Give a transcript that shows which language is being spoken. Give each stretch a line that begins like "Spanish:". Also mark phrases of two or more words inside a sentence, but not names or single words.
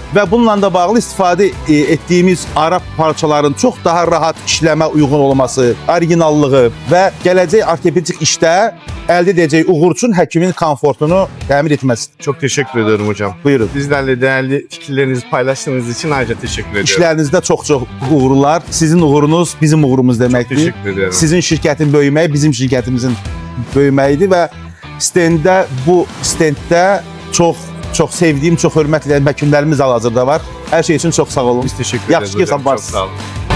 Azerbaijani: Və bununla da bağlı istifadə etdiyimiz ara parçaların çox daha rahat işləmə uyğun olması, orijinallığı və gələcək ortopedik işdə əldə edəcək uğur üçün həkimin komfortunu təmin etməsi.
Turkish: Çok teşekkür ediyorum hocam. Buyurun. Bizlerle değerli fikirlerinizi paylaştığınız için ayrıca teşekkür ediyorum.
Azerbaijani: İşlərinizdə çox-çox uğurlar. Sizin uğurunuz bizim uğurumuz deməkdir.
Turkish: Teşekkür ediyorum.
Azerbaijani: Sizin şirkətin böyüməyi bizim şirkətimizin böyüməyidir və bu stenddə çox sevdiyim, çox hörmət edən həkimlərimiz hal-hazırda var. Hər şey üçün çox sağ olun.
Turkish: Biz teşekkür ederiz
Azerbaijani: Yaxşı ki, hocam. sağ
Turkish: Çok sağ olun.